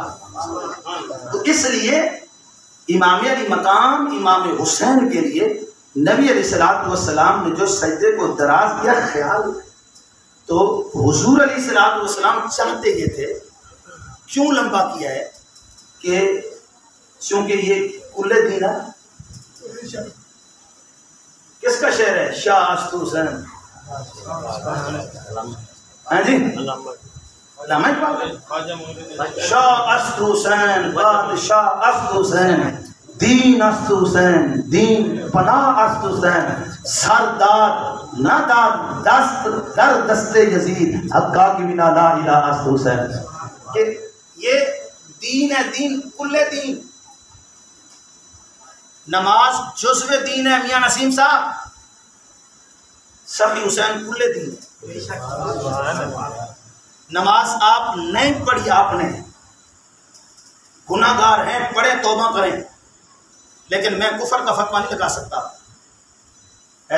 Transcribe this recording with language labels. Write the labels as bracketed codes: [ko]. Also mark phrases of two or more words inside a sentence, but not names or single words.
[ur] تو اس لیے امام علی مقام امام حسین کے لیے نبی [ar] علیہ الصلوۃ والسلام [ur] نے جو سجدے کو دراز کیا خیال، تو حضور [ar] علیہ الصلوۃ والسلام [ur] چاہتے یہ تھے، کیوں لمبا کیا ہے کہ چونکہ یہ کل دین ہے. کس کا شعر ہے؟ [fa] شاہ است حسین. [ur] ہاں جی علامہ اقبال. [fa] شاہ است حسین بادشاہ است حسین، دین است حسین دین پناہ است حسین، سردار نہ داد دست در دست یزید حقا کی بنا لا الہ است حسین. [ur] کہ یہ دین ہے، دین کل دین. نماز جزو دین ہے میاں نسیم صاحب، سخی حسین کل دین ہے. نماز آپ نہیں پڑھی، آپ نے گناہ گار ہیں، پڑھیں توبہ کریں، لیکن میں کفر کا فتویٰ نہیں لگا سکتا ہے.